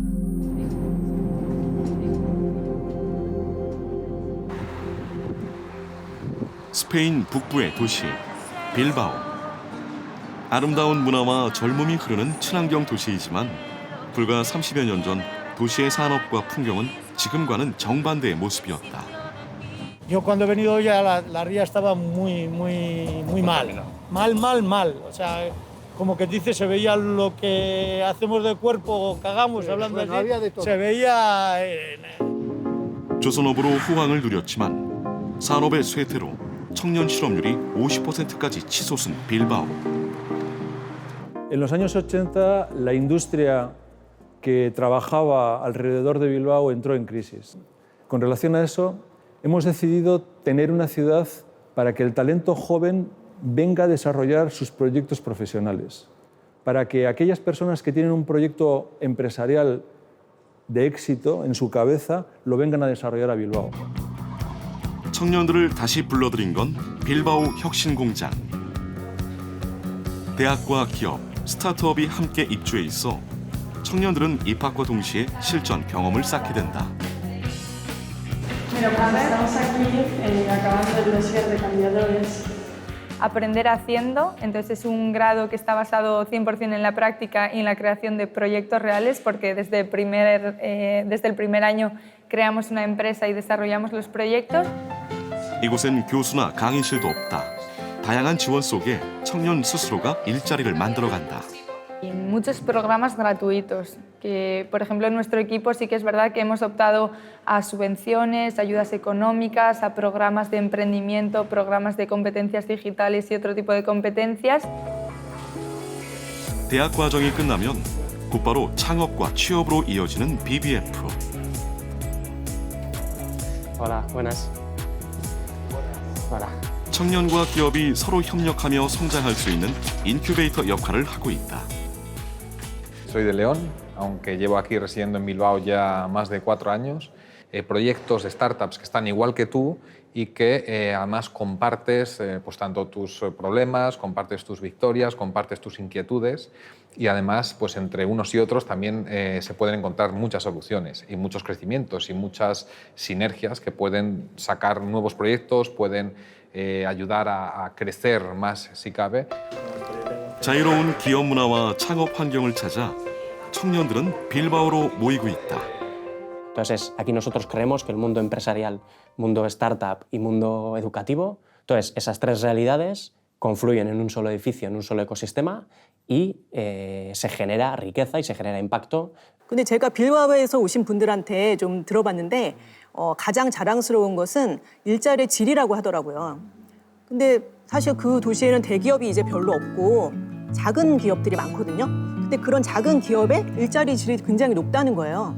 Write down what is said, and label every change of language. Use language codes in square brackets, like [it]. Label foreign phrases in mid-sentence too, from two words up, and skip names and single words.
[ko] 스페인 북부의 도시 빌바오. 아름다운 문화와 젊음이 흐르는 친환경 도시이지만 불과 30여 년 전 도시의 산업과 풍경은 지금과는 정반대의 모습이었다. [es] Yo cuando he venido ya la ría estaba muy mal. Mal. O sea, como que dice, se veía lo que hacemos de cuerpo, cagamos, hablando así. Se veía... [ko] 조선업으로 호황을 누렸지만 산업의 쇠퇴로 청년 실업률이 50%까지 치솟은 빌바오. [es] En los años 80, la industria que trabajaba alrededor de Bilbao entró en crisis. Con relación a eso, hemos decidido tener una ciudad para que el talento joven venga a desarrollar sus proyectos profesionales, para que aquellas personas que tienen un proyecto empresarial de éxito en su cabeza lo vengan a desarrollar a Bilbao. [ko] 청년들을 다시 불러들인 건 빌바오 혁신공장. 대학과 기업, 스타트업이 함께 입주해 있어 청년들은 입학과 동시에 실전 경험을 쌓게 된다. [es] Estamos aquí acabando el dossier de cambiadores. Aprender haciendo, entonces es un grado que está basado 100% en la práctica y en la creación de proyectos reales, porque desde el primer año creamos una empresa y desarrollamos los proyectos. [ko] 이곳엔 교수나 강의실도 없다. 다양한 지원 속에 청년 스스로가 일자리를 만들어간다. [es] Y muchos programas gratuitos, que por ejemplo en nuestro equipo sí que es verdad que hemos optado a subvenciones, ayudas económicas, a programas de emprendimiento, programas de competencias digitales y otro tipo de competencias. [ko] 대학 과정이 끝나면 곧바로 창업과 취업으로 이어지는 BBF. [es] Hola, buenas. Hola. [ko] 청년과 기업이 서로 협력하며 성장할 수 있는 인큐베이터 역할을 하고 있다. [es] Soy de León, aunque llevo aquí residiendo en Bilbao ya más de 4 años. Proyectos de startups que están igual que tú y que además compartes pues tanto tus problemas, compartes tus victorias, compartes tus inquietudes y además pues entre unos y otros también se pueden encontrar muchas soluciones y muchos crecimientos y muchas sinergias que pueden sacar nuevos proyectos, pueden ayudar a crecer más si cabe. [ko] 자유로운 기업 문화와 창업 환경을 찾아 청년들은 빌바오로 모이고 있다. [es] Entonces, aquí nosotros creemos que el mundo empresarial, mundo startup y mundo educativo, entonces esas tres realidades confluyen en un solo edificio, en un solo ecosistema y se genera riqueza y se genera impacto. [ko] 근데 제가 빌바오에서 오신 분들한테 좀 들어봤는데 가장 자랑스러운 것은 일자리의 질이라고 하더라고요. 근데 사실 그 도시에는 대기업이 이제 별로 없고 작은 기업들이 많거든요. 근데 그런 작은 기업의 일자리 질이 굉장히 높다는 거예요.